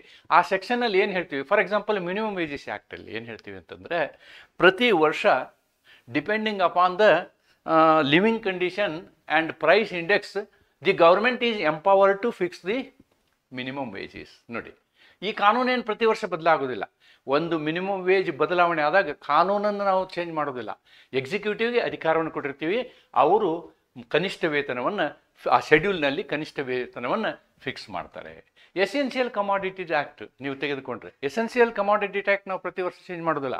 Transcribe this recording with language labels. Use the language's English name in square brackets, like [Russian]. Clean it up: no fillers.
[Kannada] ಆ ಸೆಕ್ಷನಲ್ಲಿ ಏನು ಹೇಳ್ತೀವಿ, ಫಾರ್ ಎಕ್ಸಾಂಪಲ್ ಮಿನಿಮಮ್ ವೇಜಸ್ ಆ್ಯಕ್ಟಲ್ಲಿ ಏನು ಹೇಳ್ತೀವಿ ಅಂತಂದರೆ, ಪ್ರತಿ ವರ್ಷ [English] Depending upon the living condition and price index, the government is empowered to fix the minimum wages. [Kannada] ನೋಡಿ, ಈ ಕಾನೂನೇನು ಪ್ರತಿ ವರ್ಷ ಬದಲಾಗೋದಿಲ್ಲ. ಒಂದು ಮಿನಿಮಮ್ ವೇಜ್ ಬದಲಾವಣೆ ಆದಾಗ ಕಾನೂನನ್ನು ನಾವು ಚೇಂಜ್ ಮಾಡೋದಿಲ್ಲ. ಎಕ್ಸಿಕ್ಯೂಟಿವ್ಗೆ ಅಧಿಕಾರವನ್ನು ಕೊಟ್ಟಿರ್ತೀವಿ, ಅವರು ಕನಿಷ್ಠ ವೇತನವನ್ನು ಆ ಶೆಡ್ಯೂಲ್ನಲ್ಲಿ ಕನಿಷ್ಠ ವೇತನವನ್ನು ಫಿಕ್ಸ್ ಮಾಡ್ತಾರೆ. ಎಸೆನ್ಷಿಯಲ್ ಕಮಾಡಿಟೀಸ್ ಆ್ಯಕ್ಟ್ ನೀವು ತೆಗೆದುಕೊಂಡ್ರೆ, ಎಸೆನ್ಷಿಯಲ್ ಕಮಾಡಿಟಿ ಆ್ಯಕ್ಟ್ ನಾವು ಪ್ರತಿ ವರ್ಷ ಚೇಂಜ್ ಮಾಡೋದಿಲ್ಲ.